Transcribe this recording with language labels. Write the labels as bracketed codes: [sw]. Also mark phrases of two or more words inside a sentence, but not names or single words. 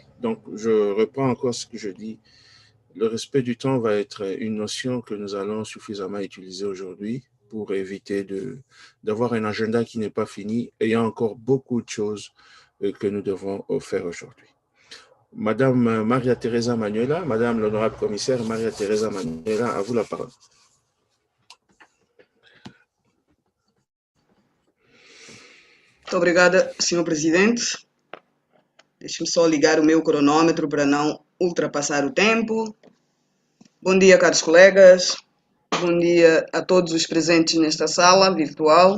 [fr] Donc, je reprends encore ce que je dis. Le respect du temps va être une notion que nous allons suffisamment utiliser aujourd'hui pour éviter d'avoir un agenda qui n'est pas fini et il y a encore beaucoup de choses que nous devons faire aujourd'hui. Madame Maria-Theresa Manuela, Madame l'honorable commissaire Maria-Theresa Manuela, à vous la parole. [pt] Muito obrigada, Sr. Presidente. Deixe-me só ligar o meu cronômetro para não ultrapassar o tempo. Bom dia, caros colegas. Bom dia a todos os presentes nesta sala virtual.